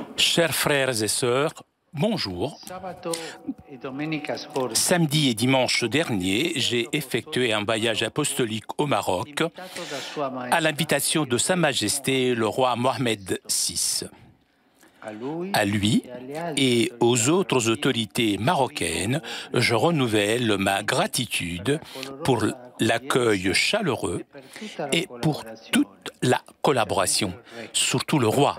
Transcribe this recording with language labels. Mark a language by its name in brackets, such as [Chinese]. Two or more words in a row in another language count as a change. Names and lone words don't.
[French] Chers frères et sœurs, bonjour. [Italian] Sabato e domenica scorsa, [French] Samedi et dimanche dernier, j'ai effectué un voyage apostolique au Maroc à l'invitation de Sa Majesté le roi Mohamed VI. À lui et aux autres autorités marocaines, je renouvelle ma gratitude pour l'accueil chaleureux et pour toute la collaboration, surtout le roi.